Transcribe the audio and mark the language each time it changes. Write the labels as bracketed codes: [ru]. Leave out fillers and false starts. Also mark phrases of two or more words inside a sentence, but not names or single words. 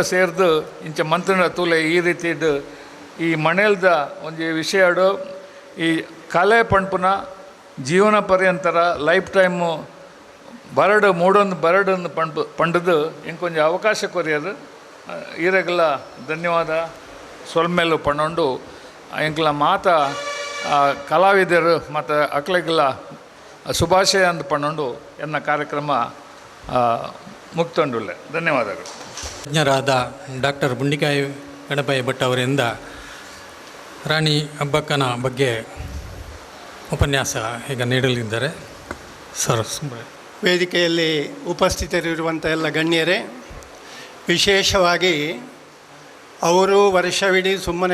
[tcy] ಸೇರ್ದು ಇಂಚ ಮಂತ್ರಿನ ತೂಲೆ ಈ ರೀತಿದು ಈ ಮನೇಲ್ದ ಒಂಜಿ ವಿಷಯಡು ಈ ಕಲೆ ಪಂಪುನ ಜೀವನ ಪರ್ಯಂತರ [en] life time [tcy] ಬರಡು ಬರಡನ್ನು ಪಂಡದು ಇಂಕೊಂಜಿ ಅವಕಾಶ ಕೊರಿಯರು ಈರೆಗಲ ಧನ್ಯವಾದ ಸೊಲ್ಮೇಲು ಪಣ್ಣೊಂಡು ಇಂಕ್ಲ ಮಾತ ಕಲಾವಿದರು ಮತ್ತು ಅಕ್ಲೆಗೆಲ್ಲ ಶುಭಾಶಯ ಅಂತ ಪಣ್ಣೊಂಡು ಎನ್ನ ಕಾರ್ಯಕ್ರಮ ಮುಕ್ತೊಂಡುಳ್ಳೆ ಧನ್ಯವಾದಗಳು. [kn] ತಜ್ಞರಾದ ಡಾಕ್ಟರ್ ಬುಂಡಿಕಾಯಿ ಗಣಪಯ್ಯ ಭಟ್ ಅವರಿಂದ ರಾಣಿ ಅಬ್ಬಕ್ಕನ ಬಗ್ಗೆ ಉಪನ್ಯಾಸ ಈಗ ನೀಡಲಿದ್ದಾರೆ. ಸರ್ ವೇದಿಕೆಯಲ್ಲಿ ಉಪಸ್ಥಿತರಿರುವಂಥ ಎಲ್ಲ ಗಣ್ಯರೇ, ವಿಶೇಷವಾಗಿ ಅವರು ವರ್ಷವಿಡೀ ಸುಮ್ಮನೆ